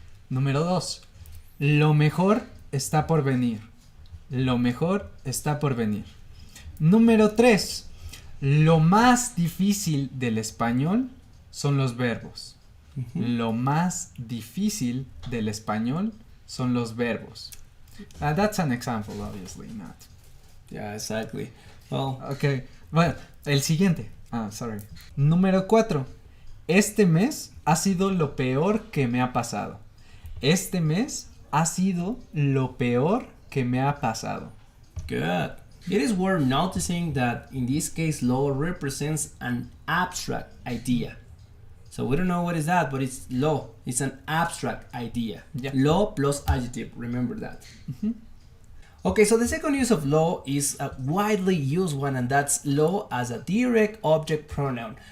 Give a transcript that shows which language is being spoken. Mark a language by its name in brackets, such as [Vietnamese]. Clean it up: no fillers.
[Spanish] Número 2, lo mejor está por venir. Lo mejor está por venir. Número 3, lo más difícil del español son los verbos. Lo más difícil del español son los verbos. [English] That's an example, obviously not. Yeah, exactly. Well, [Spanish] Okay. Bueno, el siguiente. Sorry. Número 4. Este mes ha sido lo peor que me ha pasado. Este mes ha sido lo peor que me ha pasado. [English] Good. It is worth noticing that in this case, law represents an abstract idea. So we don't know what is that, but it's law. It's an abstract idea. Yeah. Law plus adjective. Remember that. Okay, so the second use of law is a widely used one, and that's law as a direct object pronoun.